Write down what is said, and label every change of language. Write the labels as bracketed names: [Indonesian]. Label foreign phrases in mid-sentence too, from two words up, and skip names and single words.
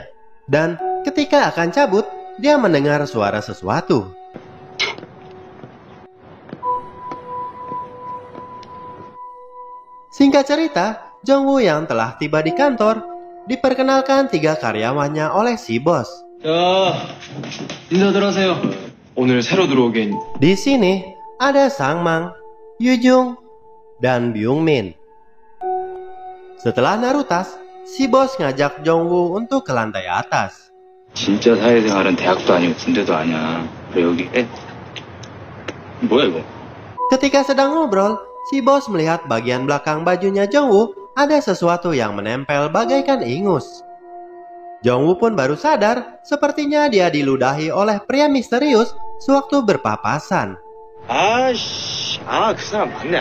[Indonesian] Dan ketika akan cabut, dia mendengar suara sesuatu. Singkat cerita, Jong-woo yang telah tiba di kantor, diperkenalkan 3 karyawannya oleh si bos. [Korean] 자, 인사들 하세요. 오늘 새로 들어오긴. [Indonesian] Di sini ada Sang Mang, Yu Jung, dan Byung Min. Setelah narutas, si bos ngajak Jong-woo untuk ke lantai atas. [Korean] 진짜 사회생활은 대학도 아니고 군대도 아니야. 그래 여기 뭐야 이거? [Indonesian] Ketika sedang ngobrol, si bos melihat bagian belakang bajunya Jong-woo ada sesuatu yang menempel bagaikan ingus. Jong-woo pun baru sadar, sepertinya dia diludahi oleh pria misterius sewaktu berpapasan. [Korean] 그 사람 맞냐?